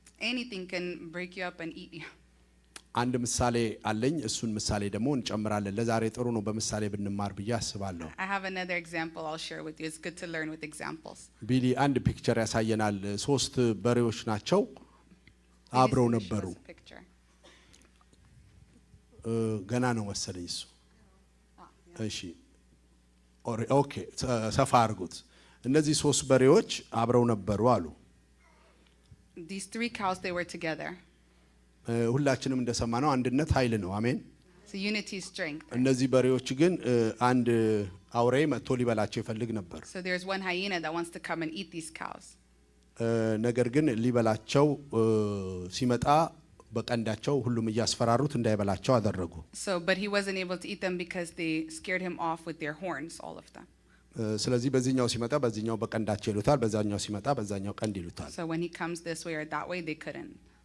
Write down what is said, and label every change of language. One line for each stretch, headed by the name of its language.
English: anything can break you up and eat you.
Amharic: አንድ ምሳሌ አለኝ። እሱን ምሳሌ ደግሞ እንጨምራለን። ለዛሬ ጥሩ ነው በምሳሌ ብንማር ብዬ አስባለሁ።
English: I have another example I'll share with you. It's good to learn with examples.
Amharic: ቢሊ አንድ ፒክቸር ያሳየናል። ሶስት በሬዎች ናቸው አብረው
English: Please
Amharic: ነበሩ።
English: show us a picture.
Amharic: ገና ነው መሰለኝ እሱ። እሺ ኦኬ ሰፋ አድርጉት። እነዚህ ሶስት በሬዎች አብረው ነበሩ አሉ።
English: These three cows, they were together.
Amharic: ሁላችንም እንደሰማነው አንድነት ኃይል ነው። አሜን።
English: So unity is strength.
Amharic: እነዚህ በሬዎች ግን አንድ አውሬ መጥቶ ሊበላቸው ይፈልግ ነበር።
English: So there's one hyena that wants to come and eat these cows.
Amharic: ነገር ግን ሊበላቸው ሲመጣ በቀንዳቸው ሁሉም እያስፈራሩት እንዳይበላቸው አደረጉ።
English: So but he wasn't able to eat them because they scared him off with their horns, all of them.
Amharic: ስለዚህ በዚህኛው ሲመጣ በዚህኛው በቀንዳቸው ይሉታል፣ በዛኛው ሲመጣ በዛኛው ቀንድ ይሉታል።
English: So when he comes this way or that way, they couldn't.